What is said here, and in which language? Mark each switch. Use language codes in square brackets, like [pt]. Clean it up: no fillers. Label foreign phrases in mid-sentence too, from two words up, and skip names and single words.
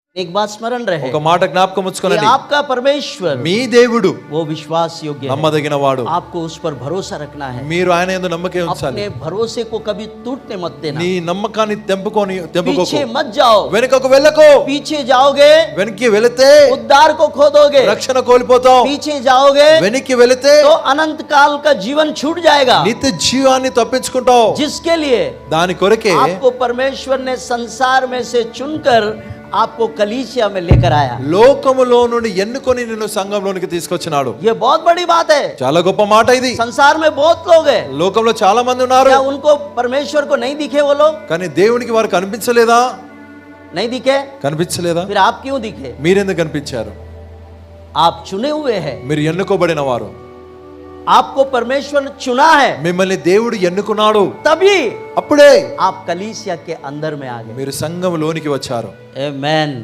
[hi] एक बात स्मरण रहे, [te] ఒక మాట జ్ఞాపకం [hi] कि [te] ఉంచుకోనండి, [hi] आपका परमेश्वर [te] మీ దేవుడు [hi] वो विश्वास योग्य है। [te] నమ్మదగిన వాడు. [hi] आपको उस पर भरोसा रखना है। [te] మీరు ఆయన యందు నమ్మకం ఉంచాలి. [hi] अपने भरोसे को कभी टूटने मत देना। [te] నీ నమ్మకాన్ని తెంపుకోకు. [hi] पीछे मत जाओ, [te] వెనుకకు వెళ్ళకు. [hi] पीछे जाओगे [te] వెనక్కి వెళితే [hi] उद्धार को खो दोगे। [te] రక్షణ కోల్పోతావు. [hi] पीछे जाओगे [te] వెనక్కి వెళితే [hi] तो अनंत काल का जीवन छूट जाएगा, [te] నిత్య జీవాన్ని తప్పించుకుంటావు. [hi] जिसके लिए [te] దాని కొరకే [hi] आपको परमेश्वर ने संसार में से चुनकर आपको कलीसिया में लेकर आया। [te] లోకములో నుండి ఎన్నుకొని నిన్ను సంఘంలోనికి తీసుకొచ్చినాడు. [hi] ये बहुत बड़ी बात है। [te] చాలా గొప్ప మాట ఇది. [hi] संसार में बहुत लोग हैं, [te] లోకంలో చాలా మంది ఉన్నారు, [hi] क्या उनको परमेश्वर को नहीं दिखे? वो लोग [te] కానీ దేవునికి వారు కనిపించలేదా? [hi] नहीं दिखे, [te] కనిపించలేదా? [hi] फिर आप क्यों दिखे? [te] మీరెందుకు కనిపించారు? [hi] आप चुने हुए हैं, [te] మీరు ఎన్నుకోబడిన వారు. [hi] आपको परमेश्वर ने चुना है, [te] మిమ్మల్ని దేవుడు ఎన్నుకున్నాడు. [hi] तभी [te] అప్పుడే [hi] आप कलीसिया के अंदर में आ गए। [te] మీరు సంఘంలోనికి వచ్చారు. [hi] आमेन।